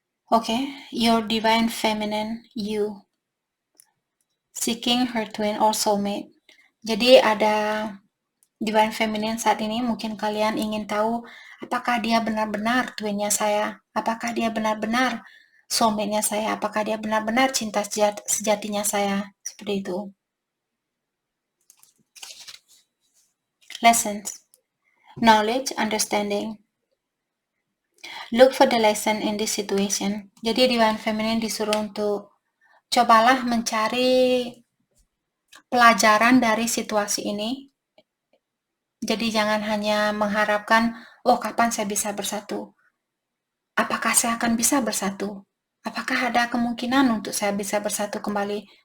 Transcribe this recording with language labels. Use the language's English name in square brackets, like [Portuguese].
[English] Okay, your Divine Feminine, you. Seeking her twin or soulmate. [Indonesian] Jadi ada Divine Feminine saat ini mungkin kalian ingin tahu apakah dia benar-benar twinnya saya, apakah dia benar-benar soulmate-nya saya, apakah dia benar-benar cinta sejatinya saya, seperti itu. [English] Lessons, knowledge, understanding. Look for the lesson in this situation. [Indonesian] Jadi Divine Feminine disuruh untuk cobalah mencari pelajaran dari situasi ini. Jadi jangan hanya mengharapkan, oh kapan saya bisa bersatu? Apakah saya akan bisa bersatu? Apakah ada kemungkinan untuk saya bisa bersatu kembali?